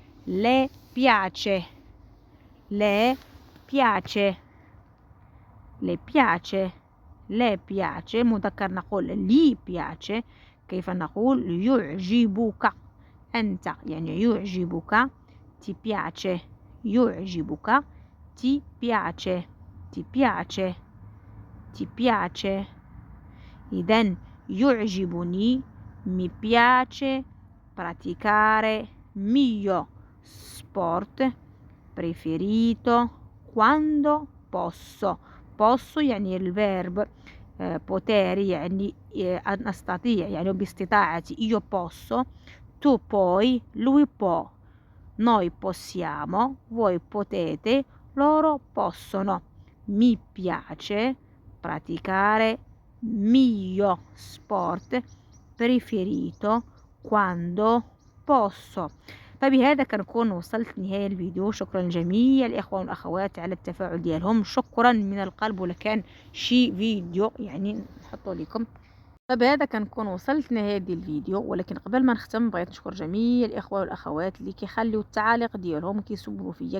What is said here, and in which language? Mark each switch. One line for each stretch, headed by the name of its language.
Italian: le piace. le piace. le piace. le piace.
Arabic: مذكر نقول لي piace. كيف نقول يعجبك أنت، يعني يعجبك
Italian: ti piace.
Arabic: يعجبك
Italian: ti piace. ti piace. ti piace.
Arabic: إذن يعجبني
Italian: mi piace praticare mio sport preferito quando posso.
Arabic: posso يعني الفيرب potere يعني أن أستطيع، يعني باستطاعتي.
Italian: io posso، tu puoi، lui può، noi possiamo، voi potete، loro possono. mi piace praticare mio sport preferito quando posso.
Arabic: فبهذا كنكون وصلت لنهاية الفيديو. شكرا لجميع الإخوة والأخوات على التفاعل ديالهم، شكرا من القلب. ولا كان شي فيديو يعني نحطه لكم. فبهذا كنكون وصلت لنهاية ديال الفيديو، ولكن قبل ما نختم بغيت نشكر جميع الاخوه والاخوات اللي كيخليو التعاليق ديالهم كيسولوا فيا.